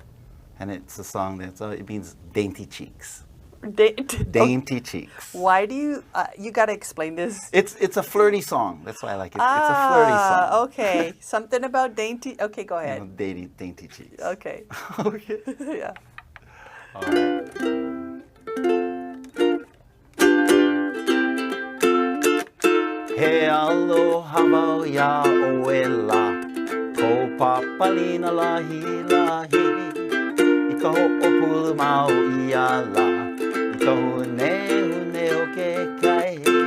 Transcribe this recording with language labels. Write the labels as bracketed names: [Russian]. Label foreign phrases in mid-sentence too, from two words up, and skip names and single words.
[English] And it's a song it means dainty cheeks. Dainty cheeks. Why do you got to explain this? It's a flirty song. That's why I like it. It's a flirty song. Okay. Something about dainty. Okay, go ahead. Dainty cheeks. Okay. Okay. Yeah. All right. [Hawaiian] He aloha wau ya oela, ko papalina lahi lahi, I ka ho'opulu mau ia la, I ka hune o ke kai.